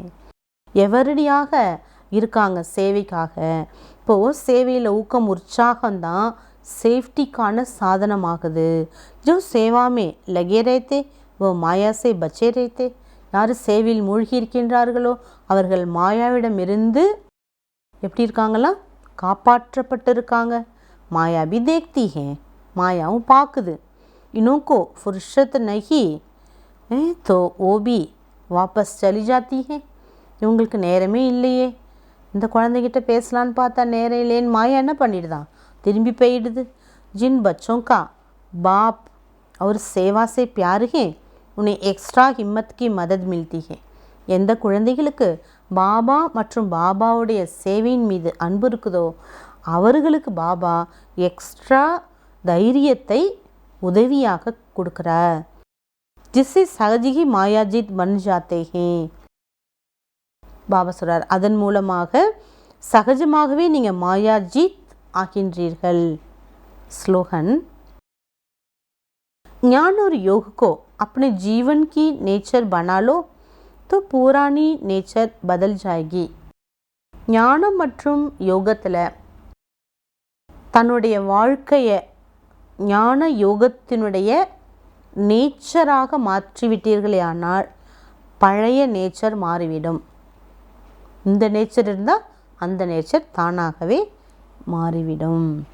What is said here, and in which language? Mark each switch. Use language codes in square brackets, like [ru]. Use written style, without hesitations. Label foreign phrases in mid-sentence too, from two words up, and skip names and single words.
[ta] எவரடியாக இருக்காங்க சேவைக்காக, இப்போது சேவையில் ஊக்கம் உற்சாகம்தான் சேஃப்டிக்கான சாதனமாகுது। [hi] जो सेवा में लगे रहते वो माया से बचे रहते, [ta] யார் சேவையில் மூழ்கி இருக்கின்றார்களோ அவர்கள் மாயாவிடமிருந்து எப்படி இருக்காங்களா? காப்பாற்றப்பட்டு இருக்காங்க। மாயா [hi] भी देखती है, [ta] மாயாவும் பார்க்குது। [hi] इनको फुर्सत नहीं तो वो भी वापस चली जाती है, [ta] இவங்களுக்கு நேரமே இல்லையே, இந்த குழந்தைகிட்ட பேசலான்னு பார்த்தா நேரம் இல்லைன்னு மாயா என்ன பண்ணிடுதான்? திரும்பி போயிடுது। [hi] जिन बच्चों का बाप और सेवा से प्यार है उन्हें एक्स्ट्रा हिम्मत की मदद मिलती है। [ta] எந்த குழந்தைகளுக்கு பாபா மற்றும் பாபாவுடைய சேவையின் மீது அன்பு இருக்குதோ அவர்களுக்கு பாபா எக்ஸ்ட்ரா தைரியத்தை உதவியாக கொடுக்குறார்। [hi] जिससे सहज ही मायाजीत बन जाते हैं. [ta] பாபா சொல்றார், அதன் மூலமாக சகஜமாகவே நீங்க மாயாஜீத் ஆகின்றீர்கள். ஸ்லோகன். [hi] ज्ञान और योग को अपने जीवन की नेचर बना लो तो पुरानी नेचर बदल जाएगी. [ta] ஞானம் மற்றும் யோகத்தில் தன்னுடைய வாழ்க்கையை ஞான யோகத்தினுடைய நேச்சராக மாற்றிவிட்டீர்களே ஆனால் பழைய நேச்சர் மாறிவிடும். இந்த நேச்சர் இருந்தால் அந்த நேச்சர் தானாகவே மாறிவிடும்.